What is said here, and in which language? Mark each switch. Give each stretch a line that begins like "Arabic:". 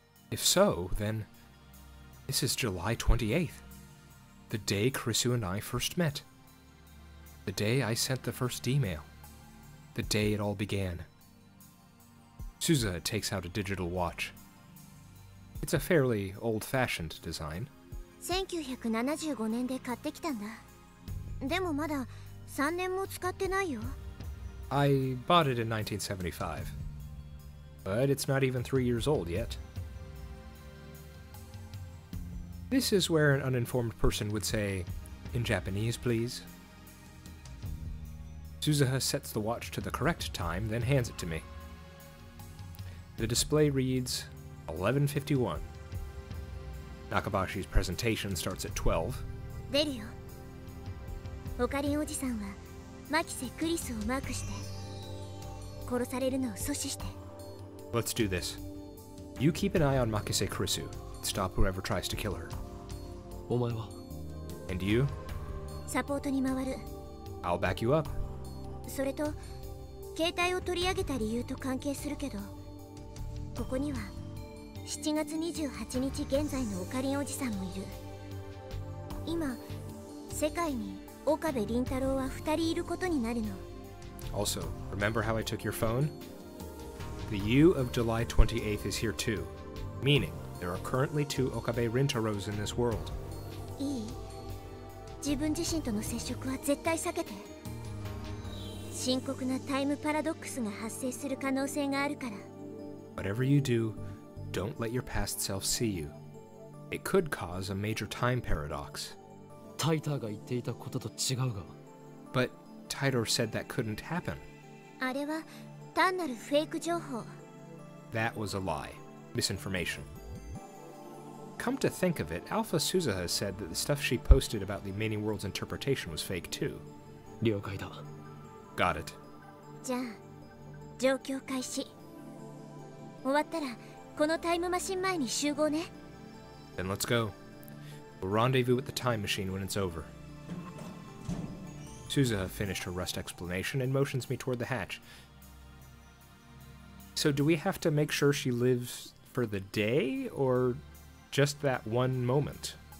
English: If so, then this is July 28th, the day Krisu and I first met. The day I sent the first email. The day it all began. Suzuha takes out a digital watch. It's a fairly old-fashioned design.
Japanese: 1975年で買ってきたんだ。でもまだ3年も使ってないよ。
English: I bought it in 1975, but it's not even 3 years old yet. This is where an uninformed person would say, in Japanese, please. Suzuha sets the watch to the correct time, then hands it to me. The display reads 11:51. Nakabashi's presentation starts at 12.
Japanese: 出るよ。オカリンおじさんは牧瀬クリスをマークして殺されるのを阻止して。
English: Let's do this. You keep an eye on Makise Kurisu. Stop whoever tries to kill her.
Japanese: お前は
English: And you?
Japanese: サポートに回る。
English: I'll back you up.
Japanese: それと携帯を取り上げた理由と関係するけど、ここには7月28日現在のオカリンおじさんもいる。今世界に岡部倫太郎は2人いることになるの。
English: Also, remember how I took your phone? The you of July 28th is here too, meaning there are currently 2 Okabe Rintaros in this world.
Japanese: いい？自分自身との接触は絶対避けて。深刻なタイムパラドックスが発生する可能性があるから。
English: Whatever you do, don't let your past self see you. It could cause a major time paradox.
Japanese: タイターが言っていたことと違うが。
English: But Taito said that couldn't happen.
Japanese: あれは単なるフェイク情報。
English: That was a lie. Misinformation. Come to think of it, Alpha Suzuha said that the stuff she posted about the Many Worlds interpretation was fake too.
Japanese: 了解だ。
English: Got it.
Japanese: じゃあ状況開始。終わったらこのタイムマシン前に集合ね。
English: Then let's go. We'll rendezvous at the time machine when it's over. Suzuha finished her rust explanation and motions me toward the hatch. So do we have to make sure she lives for the day, or just that one moment?